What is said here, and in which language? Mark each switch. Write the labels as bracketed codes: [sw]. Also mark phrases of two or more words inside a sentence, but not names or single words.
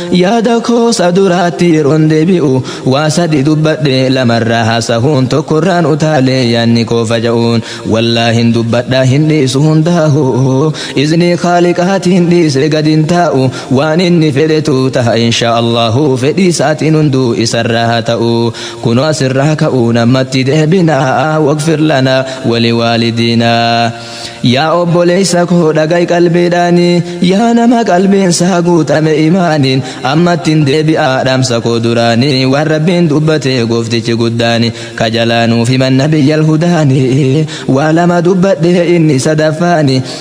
[om] yaada koo sa duraatti yeroon deebi'u, waa sadi dubbadhe lamarraa haasahuun tokkorraan utaalee yaanni koo faca'uun, wallaahi hin dubbadhaa hin dhiisu hundaahu, izni Khaaliqaati hin dhiise gad hin taa'u, waan inni fedhetu ta'a [ar] إن شاء الله, [om] fedhii isaatiin hunduu isarraa haa ta'u, kunoo asirraa ka'u namatti deebinaa, [ar] واغفر لنا ولوالدينا. [om] Yaa obboleessa koo dhagai qalbiidhaani, yaa nama qalbiin isaa guutame imaaniin, ammatti hin deebi'aa dhaamsa koo duraani, waan Rabbiin dubbate gooftichi guddaani, ka jalaanuuf himan [ar] نبي الهدى, [om] waa lama dubbadhe inni sadaffaani,